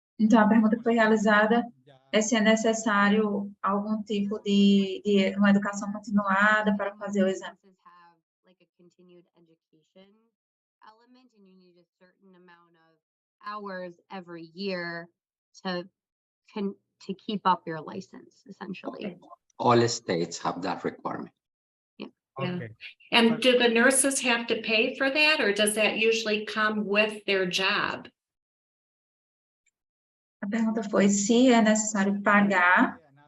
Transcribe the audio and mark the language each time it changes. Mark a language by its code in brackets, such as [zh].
[pt] Então, a pergunta que foi realizada é se é necessário algum tipo de uma educação continuada para fazer o exame. [en] Classes have like a continued education element, and you need a certain amount of hours every year to keep up your license, essentially. All states have that requirement. Yeah. Okay. And do the nurses have to pay for that, or does that usually come with their job? [pt] A pergunta foi se é necessário pagar.